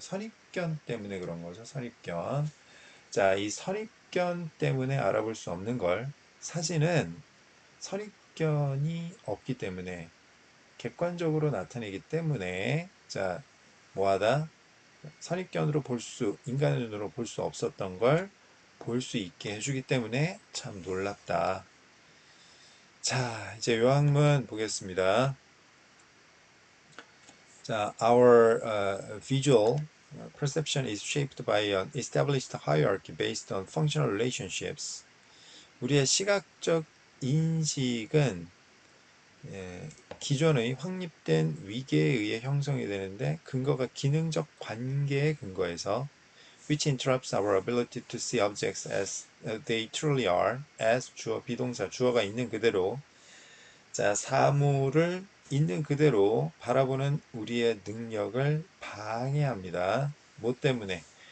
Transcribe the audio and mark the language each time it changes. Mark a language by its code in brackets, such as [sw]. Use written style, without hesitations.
[ko] 선입견 때문에 그런 거죠. 선입견. 자, 이 선입견 때문에 알아볼 수 없는 걸 사진은 선입견이 없기 때문에 객관적으로 나타내기 때문에 자, 뭐하다? 선입견으로 인간의 눈으로 볼 수 없었던 걸 볼 수 있게 해주기 때문에 참 놀랍다. 자, 이제 요한문 보겠습니다. [en] 자, our visual perception is shaped by an established hierarchy based on functional relationships. [ko] 우리의 시각적 인식은 기존의 확립된 위계에 의해 형성이 되는데 근거가 기능적 관계에 근거해서 [en] which interrupts our ability to see objects as they truly are as [ko] 주어 비동사 주어가 있는 그대로 자 사물을 있는 그대로 바라보는 우리의 능력을 방해합니다. 뭐 때문에?